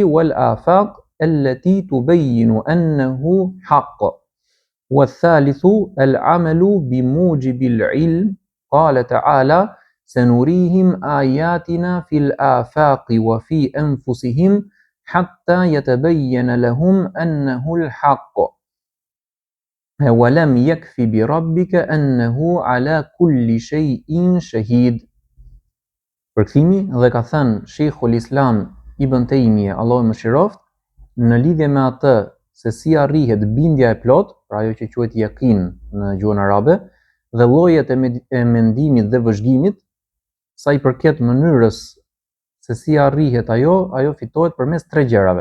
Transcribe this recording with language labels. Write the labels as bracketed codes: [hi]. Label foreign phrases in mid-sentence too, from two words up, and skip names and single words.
[ar] والآفاق التي تبين أنه حق والثالث العمل بموجب العلم قال تعالى سنريهم آياتنا في الآفاق وفي أنفسهم حتى يتبين لهم أنه الحق ولم يكف بربك أنه على كل شيء شهيد. [sq] Përkthimi, dhe ka thënë Sheikhul Islam Ibn Taymija, Allahu mëshiroft, në lidhje me atë se si arrihet bindja e plot, pra ajo që quhet yakin në gjuhën arabe, dhe llojet e mendimit dhe vëzhgimit, sa i përket mënyrës se si arrihet ajo fitohet përmes 3 gjërave.